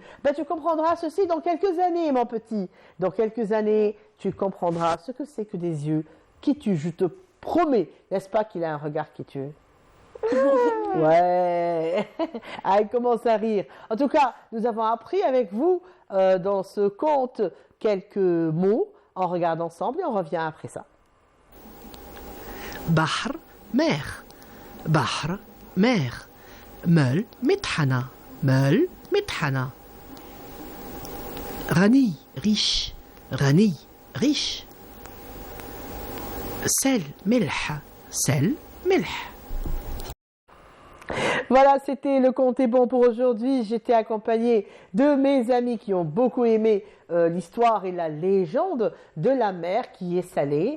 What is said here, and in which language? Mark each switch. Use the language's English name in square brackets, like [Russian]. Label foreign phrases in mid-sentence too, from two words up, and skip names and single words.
[French] Bah, tu comprendras ceci dans quelques années, mon petit. Dans quelques années, tu comprendras ce que c'est que des yeux qui tuent. Je te promets, n'est-ce pas qu'il a un regard qui tue? Ouais. Ah, il commence à rire. En tout cas, nous avons appris avec vous dans ce conte quelques mots. On regarde ensemble et on revient après ça. [Arabic] بحر ماخ بحر ماخ مال مطحنة مال مطحنة غني riche غني riche sel ملح sel ملح. [French] Voilà, c'était le conte est bon pour aujourd'hui. J'étais accompagnée de mes amis qui ont beaucoup aimé l'histoire et la légende de la mer qui est salée.